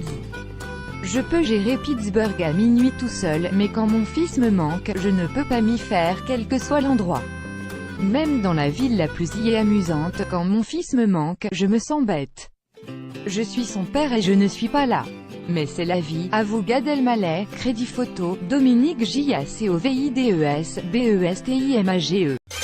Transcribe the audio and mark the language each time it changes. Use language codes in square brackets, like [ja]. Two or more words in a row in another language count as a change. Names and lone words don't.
[fr] Je peux gérer Pittsburgh à minuit tout seul, mais quand mon fils me manque, je ne peux pas m'y faire quel que soit l'endroit. Même dans la ville la plus amusante, quand mon fils me manque, je me sens bête. Je suis son père et je ne suis pas là. Mais c'est la vie, avoue Gad Elmaleh, crédit photo, Dominique J.A.C.O.V.I.D.E.S. BESTIMAGE.